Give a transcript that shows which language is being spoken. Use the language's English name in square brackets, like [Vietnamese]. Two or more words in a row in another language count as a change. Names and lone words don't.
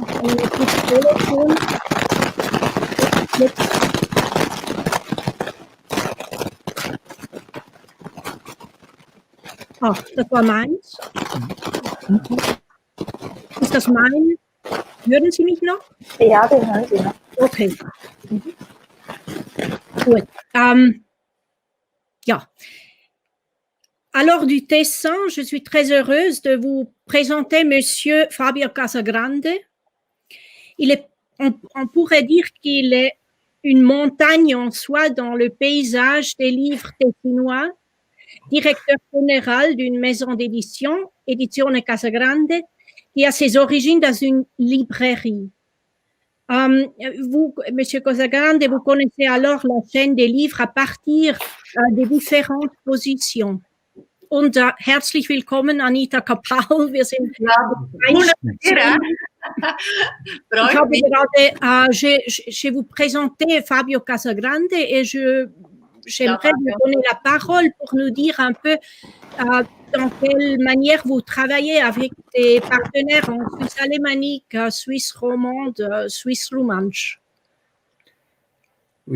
[German] Ach, das war meins. Ist das mein? Hören Sie mich noch? Ja, wir hören Sie noch. Okay. Gut. Ja. [French] Alors du Tessin, je suis très heureuse de vous présenter Monsieur Fabio Casagrande. On pourrait dire qu'il est une montagne en soi dans le paysage des livres tessinois, directeur général d'une maison d'édition, Edizione Casagrande, qui a ses origines dans une librairie. Vous, Monsieur Casagrande, vous connaissez alors la chaîne des livres à partir des différentes positions. [German] Und herzlich willkommen, Anita Kapaul. Wir sind [French] je vous présenter Fabio Casagrande et j'aimerais vous donner la parole pour nous dire un peu dans quelle manière vous travaillez avec des partenaires en Suisse alémanique, Suisse romande, Suisse romanche.